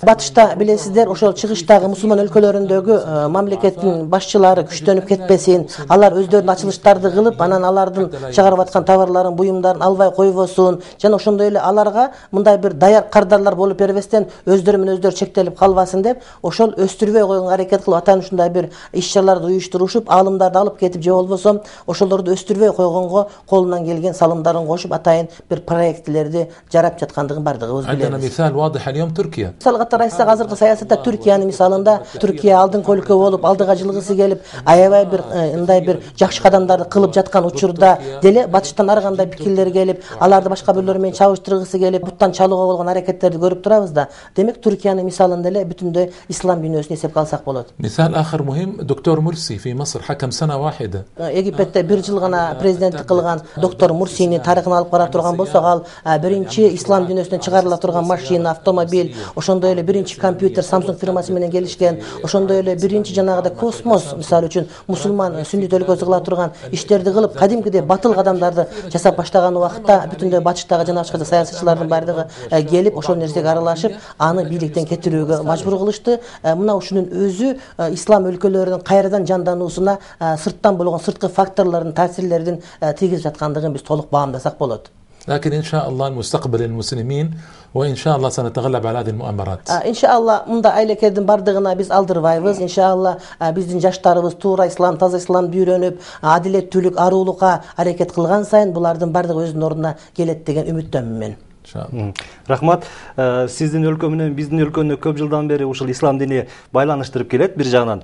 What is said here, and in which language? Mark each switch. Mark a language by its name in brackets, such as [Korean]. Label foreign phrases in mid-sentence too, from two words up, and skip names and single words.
[Kyrgyz] Батышта билесиздер, ошол чыгыштагы мусулман өлкөлөрүндөгү мамлекеттин башчылары күчтөнүп кетпесин, алар өздөрүнүн ачылыштарды кылып, анан алардын чыгарып аткан товарларын, буюмдарын албай койбосун, жана ошондой эле аларга мындай бир даяр кардарлар болуп бербестен өздөрү менен өздөрү чектелип калбасын деп, ошол өстүрбөй койгонго аракет кылып, атан ушундай бир иш-чараларды уюштурушуп, аалымдарды алып кетип же болбосо ошолорду өстүрбөй койгонго колунан келген салымдарын кошуп, атайын бир проектлерди жарап жаткандыгын бардыгыбыз билебиз. [Arabic] عندنا مثال واضح اليوم تركيا. [Kyrgyz] Мисалга карайсак, азыркы саясатта Түркиянын мисалында, Түркия алдыңкы өлкө болуп, алдыга жылгысы келип, аябай бир мындай бир жакшы кадамдарды кылып жаткан учурда деле батыштан ар кандай пикирлер келип, аларды башка бирлер менен чабыштыргысы келип, буттан чалууга болгон аракеттерди көрүп турабыз да. Демек Түркиянын мисалында эле бүтүндөй ислам дүйнөсүн эсепке алсак болот. [Arabic] مثال آخر مهم دكتور مرسي في مصر حكم سنة واحدة. [Kyrgyz] Египетте бир жыл гана президенттик кылган доктор Мурсини тарыхын алып кара турган болсок, ал биринчи ислам дүйнөсүнөн чыгарыла турган машина, автомобиль, ошондой эле биринчи компьютер Samsung фирмасы менен келишкен, ошондой эле биринчи жанагыда космос, мисалы үчүн мусулман сүннит өлкөсү кыла турган иштерди кылып, кадимкидей батыл кадамдарды жасап баштаган убакта бүтүндөй батыштагы жана башка саясатчылардын бардыгы келип, ошол нерсеге аралашып, аны бийликтен кетирүүгө мажбур кылышты. Мына ушунун өзү ислам өлкөлөрүнүн кайрадан жандануусуна сырттан болгон сырткы факторлордун таасирлерин тийгизип жаткандыгын биз толук баамдасак болот. [Arabic] لكن إن شاء الله المستقبل المسلمين وإن شاء الله سنتغلب على هذه المؤامرات. [Kyrgyz] Иншалла мында айлекердин бардыгына биз алдырбайбыз. Иншалла биздин жаштарыбыз туура ислам, таза исламды үйрөнүп, адилеттүүлүк, аруулукка аракет кылган сайын булардын бардыгы өзүнүн ордуна келет деген үмүттөмүн мен. Рахмат. Сиздин өлкө менен биздин өлкөнү көп жылдан бери ушул ислам дини байланыштырып келет бир жагынан.